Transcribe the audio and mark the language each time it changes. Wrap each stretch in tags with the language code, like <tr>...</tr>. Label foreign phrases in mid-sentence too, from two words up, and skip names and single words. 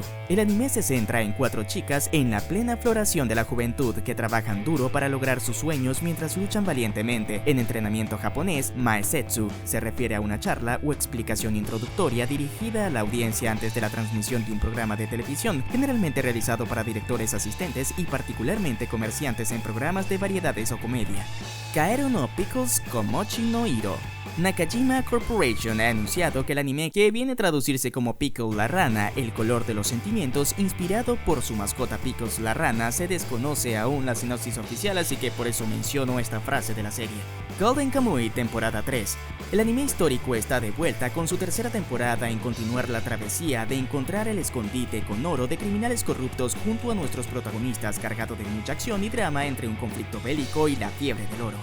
<es>El anime se centra en 4 chicas en la plena floración de la juventud que trabajan duro para lograr sus sueños mientras luchan valientemente. En entrenamiento japonés, Maesetsu se refiere a una charla o explicación introductoria dirigida a la audiencia antes de la transmisión de un programa de televisión, generalmente realizado para directores asistentes y particularmente comerciantes en programas de variedades o comedia. Kaeru no Pickles Komochi no Hiro. Nakajima Corporation ha anunciado que el anime, que viene a traducirse como Pickle la rana, el color de los sentimientos, inspirado por su mascota Pickles la rana, se desconoce aún la sinopsis oficial, así que por eso menciono esta frase de la serie. Golden Kamuy temporada 3. El anime histórico está de vuelta con su tercera temporada en continuar la travesía de encontrar el escondite con oro de criminales corruptos junto a nuestros protagonistas, cargado de mucha acción y drama entre un conflicto bélico y la fiebre del oro.</es>